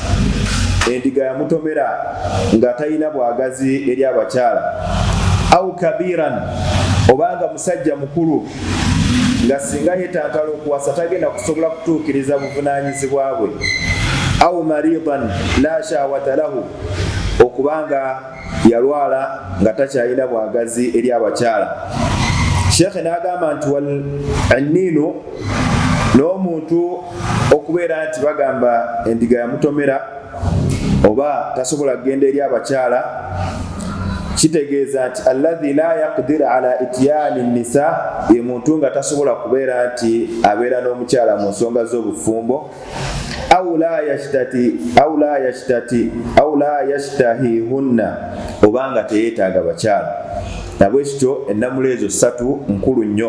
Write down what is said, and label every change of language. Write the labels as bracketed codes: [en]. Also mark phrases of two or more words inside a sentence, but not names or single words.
[lg] endiga yamutomera nga talina bwagazi eri abakyala, [ar] أو كبيراً, [lg] obanga musajja mukulu nga singa yeetantala okuwasa tagenda kusobola kutuukiriza buvunaanyizibwa bwe, [ar] أو مريضاً لا شهوة له, [lg] okubanga yalwala nga takyalina bwagazi eri abakyala. Sheikh n'agamba nti [ar] والعنين, [lg] n'omuntu okubeera nti bagamba endiga yamutomera oba tasobola kugenda eri abakyala, kitegeeza nti [ar] الذي لا يقدر على إتيان النساء, [lg] ye muntu nga tasobola kubeera nti abeera n'omukyala mu nsonga z'obufumbo, [ar] أو لا يشتهيهن, [lg] obanga teyeetaaga bakyala. Nabwekityo ennamula ezo ssatu nkulu nnyo.